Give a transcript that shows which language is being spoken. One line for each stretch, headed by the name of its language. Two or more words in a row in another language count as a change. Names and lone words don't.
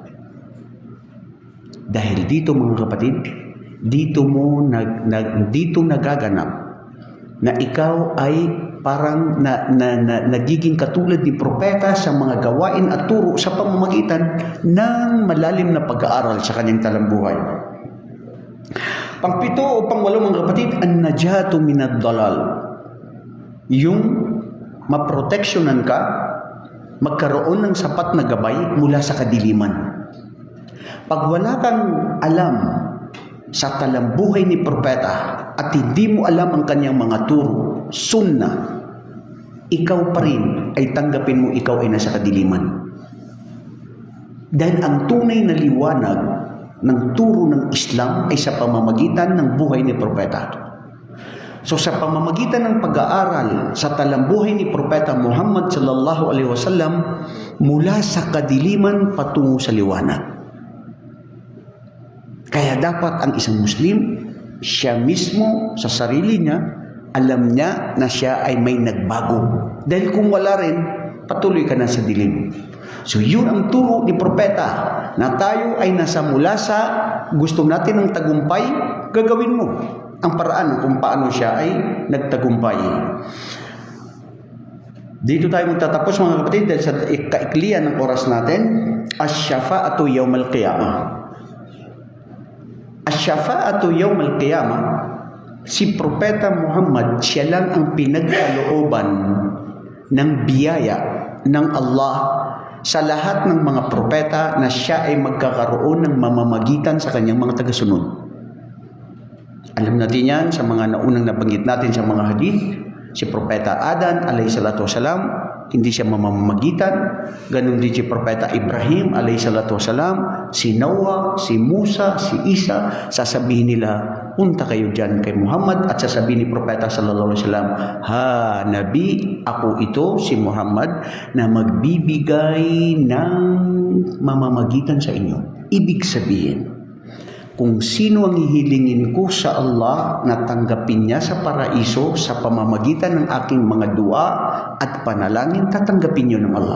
Filipino: Dahil dito mga kapatid, dito nagaganap na ikaw ay parang nagiging katulad ni propeta sa mga gawain at turo sa pamamagitan ng malalim na pag-aaral sa kanyang talambuhay. Pangpito o pangwalo mga kapatid,
Arabic: النجاة من الضلال.
Filipino: Yung maproteksyonan ka, magkaroon ng sapat na gabay mula sa kadiliman. Pag wala kang alam sa talambuhay ni propeta at hindi mo alam ang kanyang mga turo, sunnah, ikaw pa rin ay tanggapin mo ikaw ay nasa kadiliman. Dahil ang tunay na liwanag ng turo ng Islam ay sa pamamagitan ng buhay ni propeta. So sa pamamagitan ng pag-aaral sa talambuhay ni Propeta Muhammad
Arabic: صلى الله عليه وسلم
Filipino: mula sa kadiliman patungo sa liwanag. Kaya dapat ang isang Muslim, siya mismo sa sarili niya, alam niya na siya ay may nagbago. Dahil kung wala rin, patuloy ka na sa dilim. So yun ang turo ni Propeta, na tayo ay nasa mula sa gusto natin ng tagumpay, gagawin mo ang paraan kung paano siya ay nagtagumpay. Dito tayo magtatapos mga kapatid dahil sa kaiklian ng oras natin,
Arabic: الشفاعة يوم القيامة. الشفاعة يوم القيامة,
Filipino: si Propeta Muhammad, siya lang ang pinagkalooban ng biyaya ng Allah sa lahat ng mga propeta na siya ay magkakaroon ng mamamagitan sa kanyang mga tagasunod. Alam natin yan sa mga naunang nabanggit natin sa mga hadith. Si Propeta Adan
Arabic: عليه الصلاة والسلام,
Filipino: hindi siya mamamagitan. Ganon din si Propeta Ibrahim
Arabic: عليه الصلاة والسلام,
Filipino: si Noah, si Musa, si Isa. Sasabihin nila, punta kayo dyan kay Muhammad, at sasabihin ni Propeta
Arabic: صلى الله عليه وسلم,
Filipino: ha Nabi, ako ito si Muhammad na magbibigay ng mamamagitan sa inyo. Ibig sabihin, kung sino ang hihilingin ko sa Allah na tanggapin niya sa paraiso sa pamamagitan ng aking mga dua at panalangin, tatanggapin niyo ng Allah.